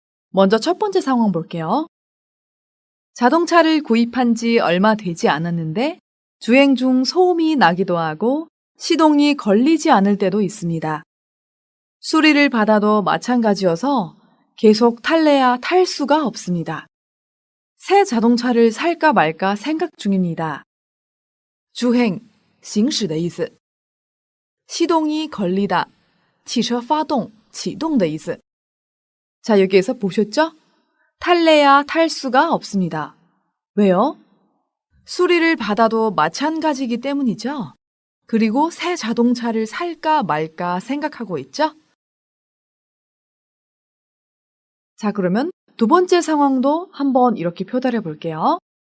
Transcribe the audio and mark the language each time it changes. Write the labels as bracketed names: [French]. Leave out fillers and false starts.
[Korean] 먼저 첫 번째 상황 볼게요. 자동차를 구입한 지 얼마 되지 않았는데 주행 중 소음이 나기도 하고 시동이 걸리지 않을 때도 있습니다. 수리를 받아도 마찬가지여서 계속 탈래야 탈 수가 없습니다. 새 자동차를 살까 말까 생각 중입니다. [Chinese] 주행, 行驶的意思. [Korean] 시동이 걸리다, [Chinese] 汽车发动,启动的意思. [Korean] 자, 여기에서 보셨죠? 탈래야 탈 수가 없습니다. 왜요? 수리를 받아도 마찬가지이기 때문이죠. 그리고 새 자동차를 살까 말까 생각하고 있죠? 자, 그러면 두 번째 상황도 한번 이렇게 표달해 볼게요.